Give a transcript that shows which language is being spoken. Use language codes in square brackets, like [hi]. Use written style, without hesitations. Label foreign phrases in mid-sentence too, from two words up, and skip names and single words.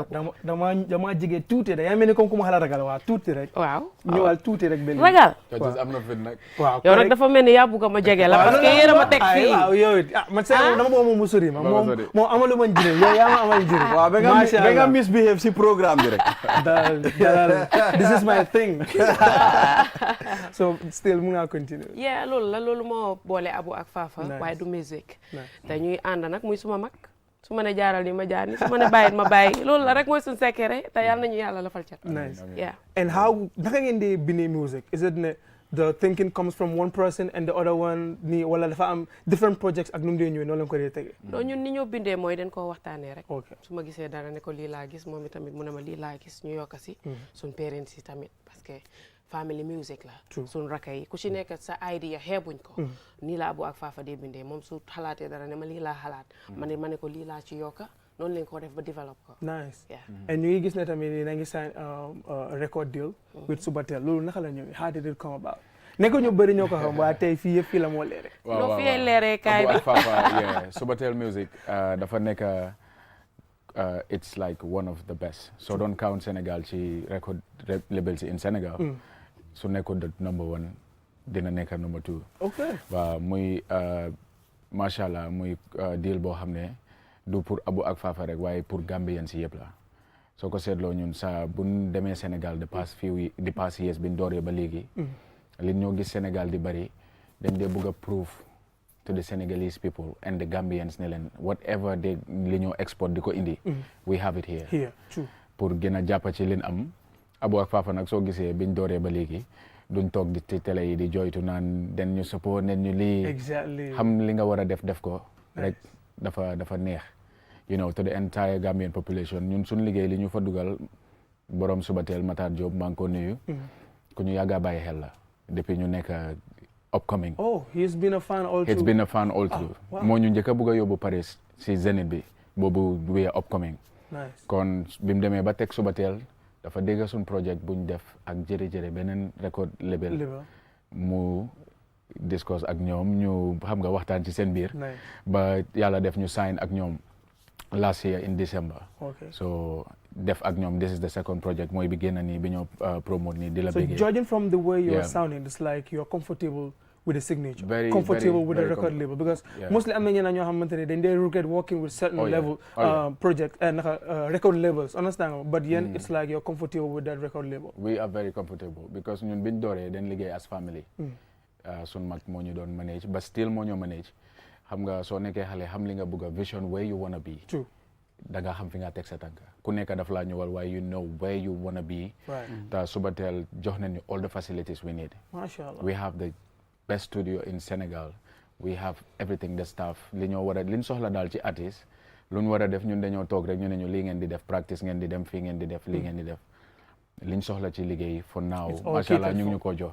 [wo] dama jege tuuti rek yaa mel ni comme ku ma xala ragal waaw tuuti rek waaw ñëwal tuuti rek benn ragal am na fit nag waaw yow nag dafa mel ni yaa bugg ma jege la parce que yéen a ma teg fii waaw yow it man dama bëgg moom mu sori ma moom amalu ma njëriñ yow yaa ma amal njëriñ waaw ba nga misbehave si programme bi rek [en] dalal this is my thing so still [wo] mun naa [en] continue [wo] loolu moo boole Abu ak Fafa waaye du musique te ñuy ànd nag muy suma mag su ma ne jaaral ni ma jaar ni su ma ne bàyyit ma bàyyi loolu la rek mooy suñu secret te yàlla nañu yàlla lafal cat [en] nice and how [wo] naka ngeen di bindee [en] music is it [wo] ne [en] the thinking comes from one person and the other one [wo] nii wala dafa am [en] different projects [wo] ak nu mu dee ñëwee noonu lañ ko dee tege non ñun ni ñoo bindee mooy dañ koo waxtaanee rek su ma gisee dara ne ko lii laa gis moom itamit mu ne ma lii laa gis ñu yokk si suñ parents yi tamit parce que [en] family music [wo] la suñ rakka yi ku ci nekk sa idea xeebuñ ko nii la Abu ak Fafa dee bindee moom su xalaatee dara ne ma lii laa xalaat ma ne ko lii laa ci yokka noonu lañ ko def ba develop ko [en] nice and [wo] ñu ngi gis ne tamit na ngi [en] sign record deal with [wo] Subatel loolu naka la ñëwee [en] how did it come about [wo] ne ko ñu bëri ñoo ko xam waaye tey fii yëpp fii la moo leere loo fiyee leeree kaay bi Fafa Subatel music dafa nekk [en] it's like one of the best so don't count [wo] Sénégal ci [en] record labels in [wo] Sénégal su nekkoon [en] the number [wo] 1 dina nekk number 2 waaw muy [ar] ما شاء الله [wo] muy deal boo xam ne du pour Abu ak Fafa rek waaye pour Gambien si yëpp la soo ko seetloo ñun sa buñ demee Sénégal [en] the past years [wo] biñ dooree ba léegi li ñoo gis Sénégal di bari dañ dee bëgg a [en] prove to the Senegalese people and the Gambians [wo] ne leen [en] whatever [wo] li ñoo export di ko indi [en] we have it here [wo] pour gën a jàppa ci leen am Abu ak Fafa nag soo gisee biñ dooree ba léegi duñ toog di ci télé yi di joytu naan den ñu support nen ñu lii xam li nga war a def ko rek dafa neex [en] to the entire Gambian population [wo] ñun suñ liggéey li ñu fa dugal borom Subatel Matar Diop maa ngi ko nuyu ku ñu yàgga bàyyi xel la depuis ñu nekk upcoming [en] he's been a fan all through [wo] moo ñu njëkk a bugg a yóbbu Paris si Zénith bi boobu [en] we are upcoming [wo] kon bi mu demee ba teg Subatel dafa dégg suñ projet buñ def ak jërëjërë beneen record label mu discuss ak ñoom ñu xam nga waxtaan ci seen biir ba yàlla def ñu sign ak ñoom [en] last year in December [wo] so def ak ñoom [en] this is the second project [wo] mooy bi génn nii bi ñoo promote nii di la bëggee [en] so judging from the way you're sounding it's like you're comfortable with the signature, very comfortable with the very record label, because mostly [wo] am na ñeneen ñoo xamante ne dañ dee [en] regret working with certain level project and record labels, understand nga, but yéen it's like you're comfortable with that record label. We are very comfortable because [wo] ñun biñ dooree dañ liggéey [en] as family. [wo] Sun mag moo ñu doon manage [en] but still [wo] moo ñu manage. Xam nga soo nekkee xale xam li nga bëgg a [en] vision where you wanna be. True. [wo] Da nga xam fi nga teg sa tànk ku nekk daf laa ñëwal waaye [en] you know where you wanna be. [wo] Ta suba teel jox nañu [en] all the facilities we need. [wo] Mashallah. [en] We have the best studio in Senegal. We have everything, the staff. [wo] Li ñoo war a liñ soxla daal ci artiste lu ñu war a def ñun dañoo toog rek ñu ne ñu lii ngeen di def practice ngeen di dem fii ngeen di def lii ngeen di def liñ soxla ci liggéey [en] for now [wo] mashallah ñu ngi ñu ko jox.